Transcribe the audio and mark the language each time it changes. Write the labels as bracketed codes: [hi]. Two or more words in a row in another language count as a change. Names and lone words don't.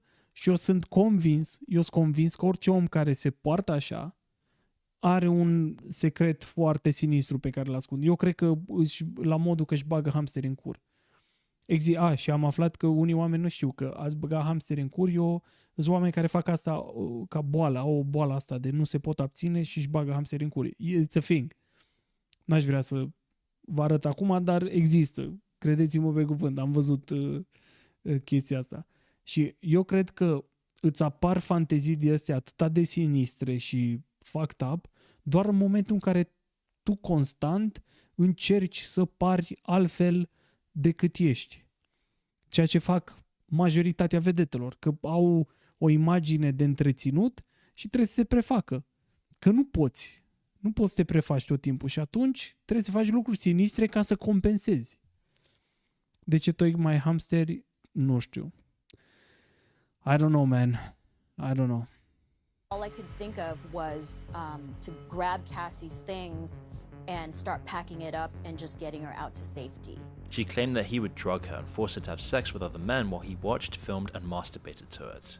[ro] Și eu sunt convins că orice om care se poartă așa are un secret foarte sinistru pe care îl ascunde. Eu cred că la modul că își bagă hamsteri în cur. Și am aflat că unii oameni nu știu că ați băga hamsteri în cur, sunt oameni care fac asta ca boală, au o boală asta de nu se pot abține și își bagă hamsteri în cur. [en] It's a thing. [ro] N-aș vrea să vă arăt acum, dar există. Credeți-mă pe cuvânt, am văzut chestia asta. Și eu cred că îți apar fantezii de astea atât de sinistre și [en] fucked up, [ro] doar în momentul în care tu constant încerci să pari altfel decât ești. Ceea ce fac majoritatea vedetelor, că au o imagine de întreținut și trebuie să se prefacă. Că nu poți să te prefaci tot timpul și atunci trebuie să faci lucruri sinistre ca să compensezi. De ce tocmai hamsteri? Nu știu. [en] I don't know, man. I don't know. all I could think of was to grab Cassie's things and start packing it up and just getting her out to safety. She claimed that he would drug her and force her to have sex with other men while he watched, filmed, and masturbated to it.